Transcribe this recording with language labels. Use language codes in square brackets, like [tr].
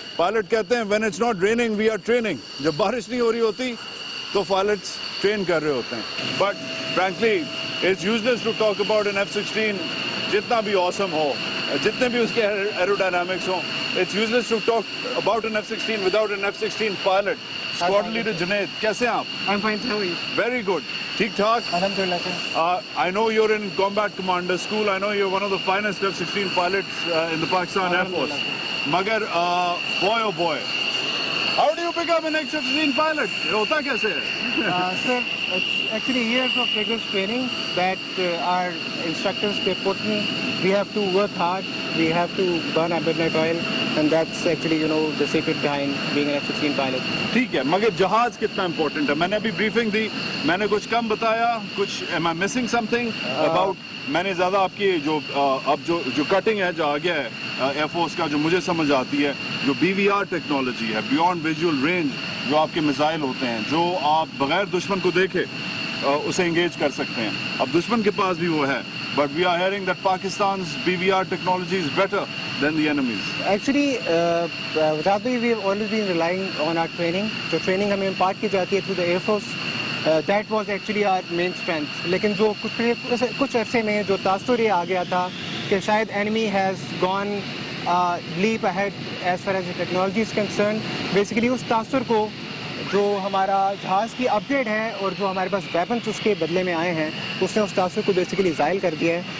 [ur] Pilot کہتے ہیں [en] When it's not raining we are training. [ur] جب بارش نہیں ہو رہی ہوتی تو پائلٹس ٹرین کر رہے ہوتے ہیں. [en] but frankly it's useless to talk about an F-16, [ur] جتنا بھی awesome ہو, جتنے بھی اس کے ایروڈائنامکس ہوں, [en] It's useless to talk about an F-16 without an F-16 pilot. [ur] Squad leader Junaid, کیسے ہیں آپ؟ [en] I'm fine, how are you? Very good. [ur] ٹھیک ٹھاک. [en] Alhamdulillah, sir. I know you're in combat commander school. I know you're one of the finest F-16 pilots in the Pakistan Air Force. Magar, boy oh boy, how do you become an F-16 pilot? [ur] ہوتا کیسے ہے؟ [en] Sir, it's actually years of rigorous training that our instructors they put me. We have to work hard. We have to burn our midnight oil, and that's actually the secret behind being an F-16 pilot. [ur] ٹھیک ہے, مگر جہاز کتنا important ہے؟ میں نے ابھی briefing دی, میں نے کچھ کم بتایا, کچھ [en] am I missing something about? [ur] میں نے زیادہ آپ کی اب جو کٹنگ ہے جو آ گیا ہے ایئر فورس کا, جو مجھے سمجھ آتی ہے, جو BVR ٹیکنالوجی ہے, بیونڈ ویژول رینج, جو آپ کے میزائل ہوتے ہیں جو آپ بغیر دشمن کو دیکھے اسے انگیج کر سکتے ہیں. اب دشمن کے پاس بھی وہ ہے, [en] but we are hearing that Pakistan's BVR technology is better than the enemy's. Actually, Radhi, we have always been relying on our training. So training [ur] ہمیں impart کی جاتی ہے [en] through the Air Force, That was actually our main strength. [ur] لیکن جو کچھ عرصے میں جو تاثر یہ آ گیا تھا کہ شاید [en] enemy has gone leap ahead as far as the technology is concerned. [ur] Basically اس تاثر کو جو ہمارا جہاز کی اپ گریڈ ہے اور جو ہمارے پاس ویپنس اس کے بدلے میں آئے ہیں اس نے اس تاثر کو بیسیکلی زائل کر دیا ہے.